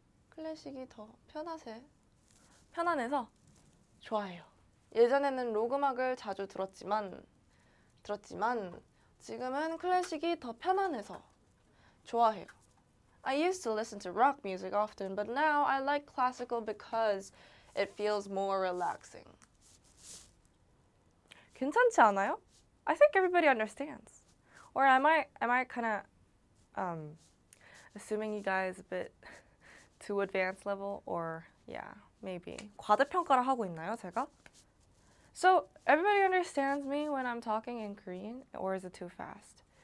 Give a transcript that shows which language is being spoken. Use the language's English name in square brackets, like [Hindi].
[Korean] 클래식이 더 편안해서 좋아해요. 예전에는 록 음악을 자주 들었지만 지금은 클래식이 더 편안해서 좋아해요. [English] I used to listen to rock music often, but now I like classical because it feels more relaxing. [Korean] 괜찮지 않아요? [English] I think everybody understands. Or am I kind of assuming you guys a bit too advanced level? Or yeah, maybe [Korean] 과대평가를 하고 있나요, 제가? [English] So everybody understands me when I'm talking in Korean, or is it too fast?